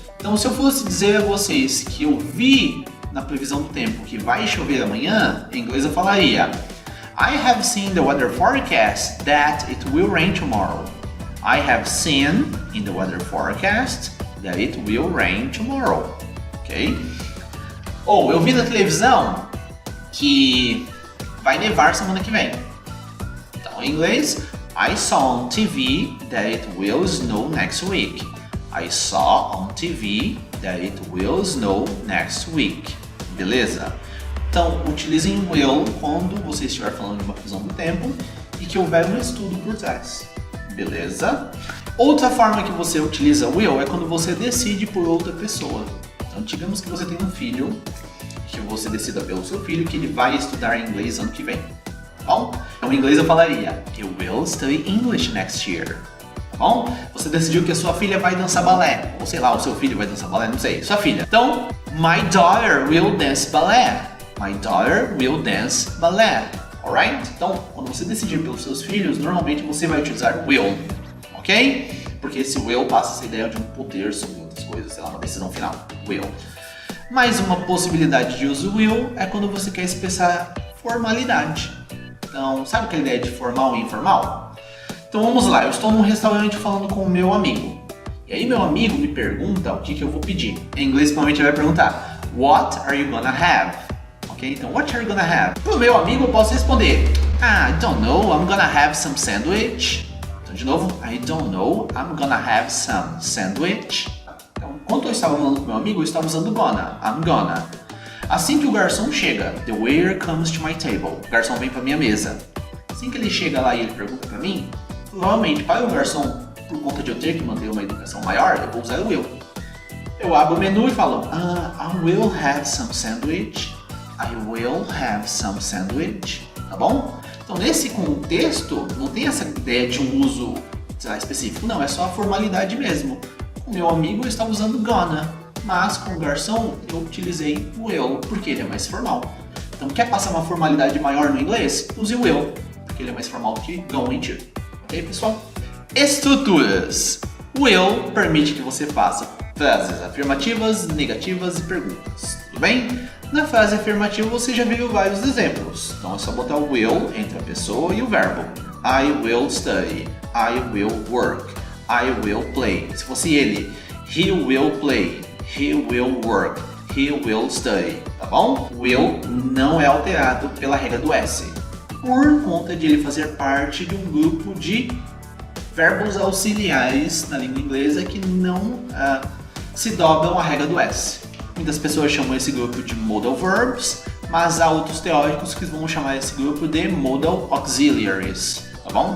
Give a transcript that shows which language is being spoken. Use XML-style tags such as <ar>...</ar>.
<pt>Então, se eu fosse dizer a vocês que eu vi na previsão do tempo que vai chover amanhã, em inglês eu falaria</pt> <en>I have seen the weather forecast that it will rain tomorrow. I have seen in the weather forecast that it will rain tomorrow. Ok?</en> <pt>Ou eu vi na televisão que vai nevar semana que vem. Então, em inglês,</pt> <en>I saw on TV that it will snow next week. I saw on TV that it will snow next week. Beleza?</en> <pt>Então, utilizem will quando você estiver falando de uma previsão do tempo e que houver um estudo por trás. Beleza? Outra forma que você utiliza will é quando você decide por outra pessoa. Então, digamos que você tem um filho, que você decida pelo seu filho que ele vai estudar inglês ano que vem. Tá bom? Então em inglês eu falaria</pt> <en>You will study English next year.</en> <pt>Tá bom? Você decidiu que a sua filha vai dançar balé. Ou sei lá, o seu filho vai dançar balé, não sei. Sua filha.</pt> <en>Então, my daughter will dance ballet. My daughter will dance ballet. Alright?</en> <pt>Então, quando você decidir pelos seus filhos, normalmente você vai utilizar will. Ok? Porque esse will passa essa ideia de um poder sobre outras coisas, sei lá, uma decisão final. Will. Mais uma possibilidade de uso will é quando você quer expressar formalidade. Então, sabe aquela ideia de formal e informal? Então vamos lá, eu estou num restaurante falando com o meu amigo. E aí meu amigo me pergunta o que eu vou pedir. Em inglês, provavelmente ele vai perguntar</pt> <en>What are you gonna have? Ok? Então, what are you gonna have?</en> <pt>Pro meu amigo eu posso responder</pt> <en>I don't know, I'm gonna have some sandwich.</en> <pt>Então de novo,</pt> <en>I don't know, I'm gonna have some sandwich.</en> <pt>Então, quando eu estava falando com meu amigo, eu estava usando gonna, I'm gonna. Assim que o garçom chega,</pt> <en>the waiter comes to my table.</en> <pt>O garçom vem para minha mesa. Assim que ele chega lá e ele pergunta para mim, provavelmente para o garçom, por conta de eu ter que manter uma educação maior, eu vou usar o will. Eu abro o menu e falo,</pt> <en>I will have some sandwich. I will have some sandwich. Tá bom?</en> <pt>Então nesse contexto, não tem essa ideia de um uso, sei lá, específico. Não, é só a formalidade mesmo. Com meu amigo eu estava usando gonna. Mas com o garçom eu utilizei will, porque ele é mais formal. Então quer passar uma formalidade maior no inglês? Use will, porque ele é mais formal do que going to. Ok, pessoal? Estruturas. Will permite que você faça frases afirmativas, negativas e perguntas. Tudo bem? Na frase afirmativa você já viu vários exemplos. Então é só botar o will entre a pessoa e o verbo.</pt> <en>I will study. I will work. I will play.</en> <pt>Se fosse ele,</pt> <en>he will play. He will work. He will study.</en> <pt>Tá bom? Will não é alterado pela regra do S. Por conta de ele fazer parte de um grupo de verbos auxiliares na língua inglesa que não se dobram à regra do S. Muitas pessoas chamam esse grupo de modal verbs, mas há outros teóricos que vão chamar esse grupo de modal auxiliaries. Tá bom?</pt>